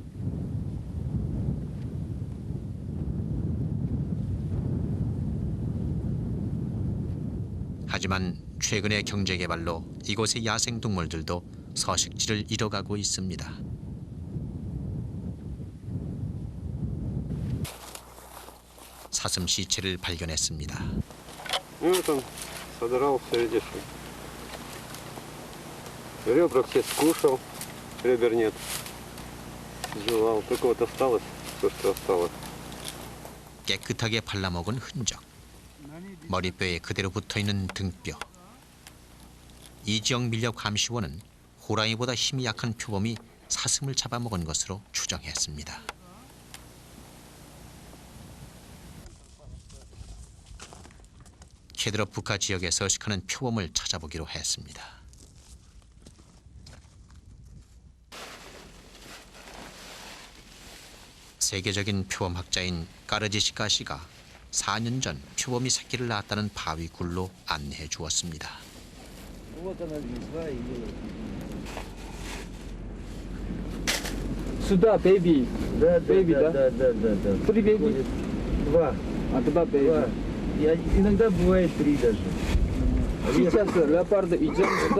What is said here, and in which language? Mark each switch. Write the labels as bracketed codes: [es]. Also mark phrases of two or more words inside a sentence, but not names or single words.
[ko] 하지만 최근의 경제개발로 이곳의 야생동물들도 서식지를 잃어가고 있습니다. 사슴 시체를 발견했습니다. [ru] Вот он содрался, видишь. Ребра все скушал, ребер нет. Жевал, только вот осталось то, что осталось. [ko] 깨끗하게 발라먹은 흔적. 머리뼈에 그대로 붙어있는 등뼈. 이 지역 밀렵 감시원은 호랑이보다 힘이 약한 표범이 사슴을 잡아먹은 것으로 추정했습니다. 케드로프카 지역에 서식하는 표범을 찾아보기로 했습니다. 세계적인 표범학자인 까르지시카 씨가 4년 전 표범이 새끼를 낳았다는 바위 굴로 안내해 주었습니다. [ru] Сюда, бэйби. Да, Бэйби, да? да. 3 бэйби? 2. А 2 бэйби. Иногда бывает 3 даже. Сейчас леопарды идем сюда.